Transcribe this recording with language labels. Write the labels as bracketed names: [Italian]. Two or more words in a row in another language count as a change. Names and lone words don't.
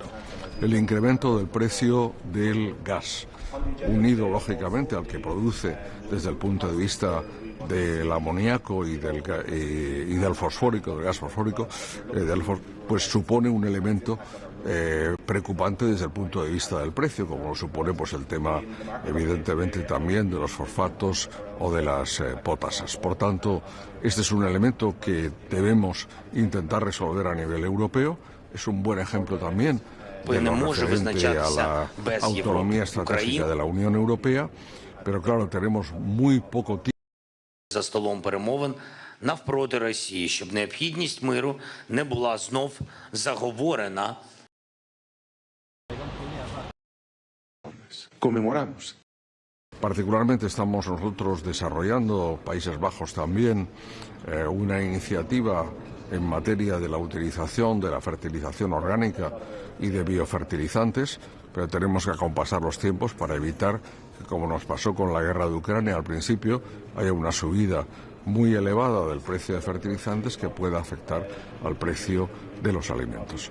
[Spanish] El incremento del precio del gas, unido lógicamente al que produce desde el punto de vista del amoníaco y del fosfórico, del gas fosfórico, pues supone un elemento preocupante desde el punto de vista del precio, como lo supone pues el tema evidentemente también de los fosfatos o de las potasas. Por tanto, este es un elemento que debemos intentar resolver a nivel europeo. Es un buen ejemplo también de lo referente a la autonomía estratégica de la Unión Europea, pero claro, tenemos muy poco tiempo. [Ukrainian] За столом перемовин навпроти Росії, щоб необхідність миру не була знов заговорена. [Spanish] Conmemoramos. Particularmente estamos nosotros desarrollando, Países Bajos también, una iniciativa en materia de la utilización de la fertilización orgánica y de biofertilizantes, pero tenemos que acompasar los tiempos para evitar que, como nos pasó con la guerra de Ucrania al principio, haya una subida muy elevada del precio de fertilizantes que pueda afectar al precio de los alimentos.